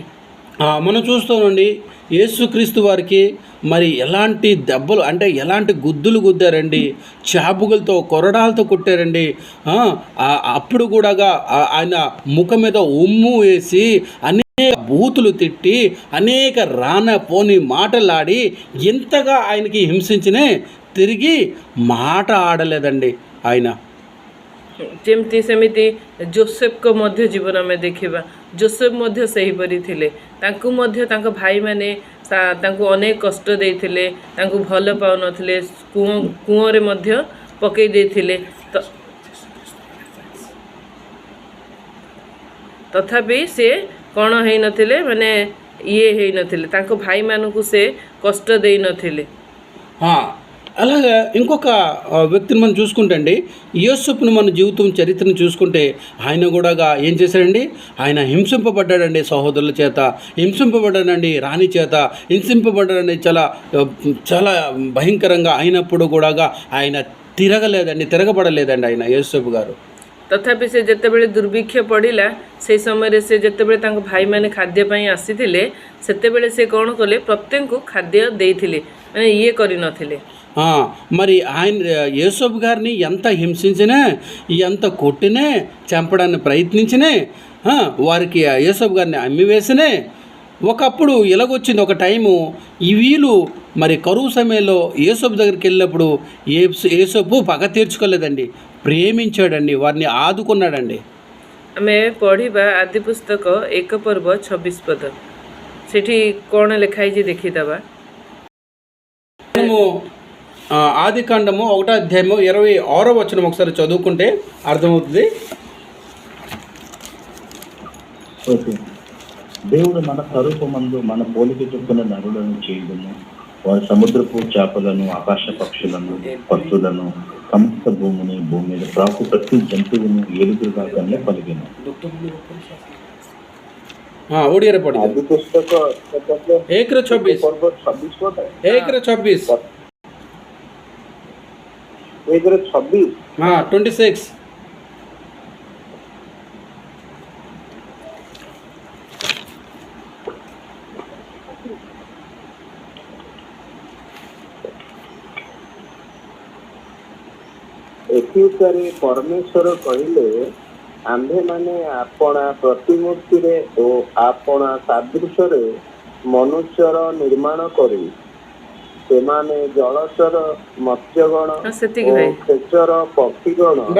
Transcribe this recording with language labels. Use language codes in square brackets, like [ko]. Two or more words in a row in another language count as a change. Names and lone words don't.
[te] మనం చూస్తామండి యేసుక్రీస్తు వారికి మరి ఎలాంటి దెబ్బలు, అంటే ఎలాంటి గుద్దులు గుద్దారండి, చాబుగులతో కొరడాలతో కొట్టారండి. అప్పుడు కూడా ఆయన ముఖం మీద ఉమ్ము వేసి అనేక బూతులు తిట్టి అనేక పోని మాటలాడి ఎంతగా ఆయనకి హింసించినే తిరిగి మాట ఆడలేదండి ఆయన. [or] ଯେମିତି ସେମିତି ଜୋସେଫଙ୍କ ମଧ୍ୟ ଜୀବନ ଆମେ ଦେଖିବା. ଜୋସେଫ ମଧ୍ୟ ସେହିପରି ଥିଲେ. ତାଙ୍କୁ ମଧ୍ୟ ତାଙ୍କ ଭାଇମାନେ ତାଙ୍କୁ ଅନେକ କଷ୍ଟ ଦେଇଥିଲେ, ତାଙ୍କୁ ଭଲ ପାଉନଥିଲେ, କୂଅରେ ମଧ୍ୟ ପକାଇ ଦେଇଥିଲେ, ତଥାପି ସେ କ'ଣ ହେଇନଥିଲେ, ମାନେ ହେଇନଥିଲେ, ତାଙ୍କ ଭାଇମାନଙ୍କୁ ସେ କଷ୍ଟ ଦେଇନଥିଲେ. [te] అలాగే ఇంకొక వ్యక్తిని మనం చూసుకుంటే అండి, యోసేపును మన జీవితం చరిత్రను చూసుకుంటే ఆయన కూడా ఏం చేశాడండి, ఆయన హింసింపబడ్డాడండి, సహోదరుల చేత హింసింపబడ్డాడండి, రాణి చేత హింసింపబడ్డాడండి, చాలా చాలా భయంకరంగా అయినప్పుడు కూడా ఆయన తిరగబడలేదండి ఆయన యోసేపు గారు. [or] ତଥାପି ସେ ଯେତେବେଳେ ଦୁର୍ଭିକ୍ଷ ପଡ଼ିଲା, ସେହି ସମୟରେ ସେ ଯେତେବେଳେ ତାଙ୍କ ଭାଇମାନେ ଖାଦ୍ୟ ପାଇଁ ଆସିଥିଲେ, ସେତେବେଳେ ସେ କ'ଣ କଲେ, ପ୍ରତ୍ୟେକଙ୍କୁ ଖାଦ୍ୟ ଦେଇଥିଲେ, ମାନେ କରିନଥିଲେ. [te] మరి ఆయన యోసేపు గారిని ఎంత హింసించినా, ఎంత కొట్టినా, చంపడానికి ప్రయత్నించినా, వారికి యోసేపు గారిని అమ్మివేసినే, ఒకప్పుడు ఇలాగొచ్చింది ఒక టైము, వీళ్ళు మరి కరువు సమయంలో యోసేపు దగ్గరికి వెళ్ళినప్పుడు యోసేపు పగ తీర్చుకోలేదండి, ప్రేమించాడండి, వారిని ఆదుకున్నాడండి. [or] ଆମେ ପଢ଼ିବା ଆଦି ପୁସ୍ତକ 1 ପର୍ବ 26 ପଦ. ସେଠି କ'ଣ ଲେଖା ହେଇଛି ଦେଖିଦେବା. [te] మనము ఆది కాండము 1వ అధ్యాయము 26వ వచనం ఒకసారి చదువుకుంటే అర్థమవుతుంది. దేవుడు మన స్వరూపమందు మన పోలిక చొప్పున నరులను చేయడము, వారి సముద్రపు చేపలను, ఆకాశ పక్షులను, పక్షులను, సమస్త భూమిని, భూమి మీద ప్రాకు ప్రతి జంతువును ఏలుగురుగా కన్నా పలికిన. [or] ଓଡ଼ିଆରେ ପଢ଼ିବା. ଆଦି ପୁସ୍ତକ 1:26 26 ଏଥିରେ ପରମେଶ୍ୱର କହିଲେ, ଆମ୍ଭେମାନେ ଆପଣା ପ୍ରତିମୂର୍ତ୍ତିରେ ଓ ଆପଣା ସାଦୃଶ୍ୟରେ ମନୁଷ୍ୟର ନିର୍ମାଣ କରି ସେମାନେ ଜଳଚର ମତ୍ସ୍ୟଗଣ ଓ କ୍ଷେଚର ପକ୍ଷୀଗଣ.